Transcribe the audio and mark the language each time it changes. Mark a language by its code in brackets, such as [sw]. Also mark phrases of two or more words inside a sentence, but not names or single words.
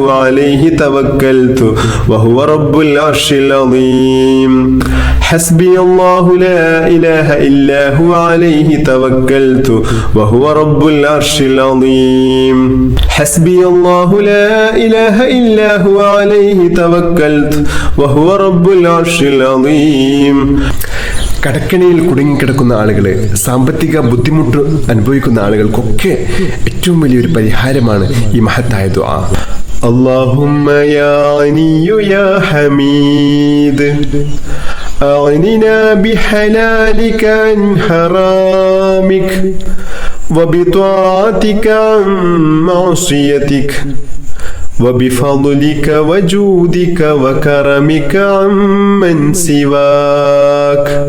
[ar] عليه توكلت وهو رب العرش العظيم حسبي الله لا إله إلا هو عليه توكلت وهو رب العرش العظيم حسبي الله لا إله إلا هو عليه توكلت وهو رب العرش العظيم [ml] കടക്കണിയിൽ കുടുങ്ങിക്കിടക്കുന്ന ആളുകളെ, സാമ്പത്തിക ബുദ്ധിമുട്ട് അനുഭവിക്കുന്ന ആളുകൾക്കൊക്കെ ഏറ്റവും വലിയൊരു പരിഹാരമാണ് ഈ മഹത്തായ ദുആ. [ar] اللهم يا غني يا حميد أغننا بحلالك عن حرامك وبطاعتك عن معصيتك وبفضلك وجودك وكرمك عمن سواك.